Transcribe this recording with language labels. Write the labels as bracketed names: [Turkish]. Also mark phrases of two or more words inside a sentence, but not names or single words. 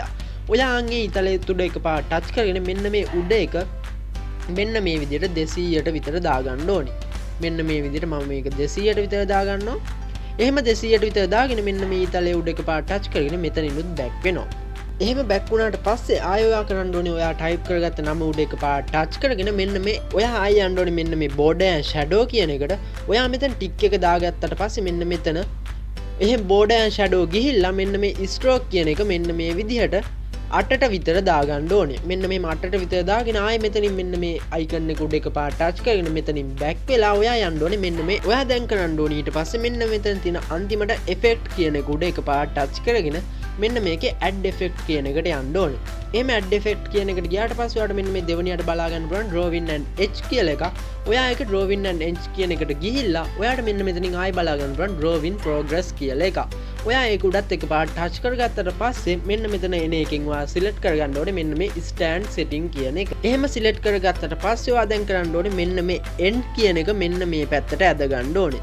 [Sinhala] ඔයා ආන්ගේ ඊතලයේ උඩ එකපාරට ටච් කරගෙන මෙන්න මේ උඩ එක මෙන්න මේ විදිහට 200ට විතර දාගන්න ඕනේ. මෙන්න මේ විදිහට මම මේක 200ට විතර දාගන්නවා. එහෙම 200ට විතර දාගෙන මෙන්න මේ ඊතලයේ උඩ එකපාරට ටච් කරගෙන මෙතනිනුත් බැක් වෙනවා. එහෙම බැක් වුණාට පස්සේ ආයෙ ඔයා කරන්න ඕනේ ඔයා ටයිප් කරගත්ත නම උඩ එකපාරට ටච් කරගෙන මෙන්න මේ ඔයා ආයෙ යන්න ඕනේ මෙන්න මේ [English] border and shadow [Sinhala] කියන එකට. ඔයා මෙතන ටික් එක දාගත්තට පස්සේ මෙන්න මෙතන එහෙම [English] border and shadow [Sinhala] ගිහිල්ලා මෙන්න මේ stroke කියන එක මෙන්න මේ විදිහට 8ට විතර දාගන්න ඕනේ. මෙන්න මේ 8ට විතර දාගෙන ආයෙ මෙතනින් මෙන්න මේ අයිකන් එක උඩ එකපාරට ටච් කරගෙන මෙතනින් බැක් වෙලා ඔයා යන්න ඕනේ මෙන්න මේ ඔයා දැන් කරන්න ඕනේ ඊට පස්සේ මෙන්න මෙතන තියෙන අන්තිමට effect කියන එක උඩ එකපාරට ටච් කරගෙන මෙන්න මේකේ [English] add effect [Sinhala] කියන එකට යන්න ඕනේ. එහෙම [English] add effect [Sinhala] කියන එකට ගියාට පස්සේ ඔයාලට මෙන්න මේ දෙවෙනියට බලා ගන්න පුළුවන් [English] drawing and edge [Sinhala] කියලා එකක්. ඔයා ඒක [English] drawing and edge [Sinhala] කියන එකට ගිහිල්ලා ඔයාට මෙන්න මෙතනින් ආයෙ බලා ගන්න පුළුවන් [English] drawing progress [Sinhala] කියලා එකක්. ඔයා ඒක උඩත් එකපාරට ටච් කරගත්තට පස්සේ මෙන්න මෙතන එන එකෙන් ඔයා select කරගන්න ඕනේ මෙන්න මේ [English] stand setting [Sinhala] කියන එක. එහෙම select කරගත්තට පස්සේ ඔයා දැන් කරන්න ඕනේ මෙන්න මේ end කියන එක මෙන්න මේ පැත්තට ඇද ගන්න ඕනේ.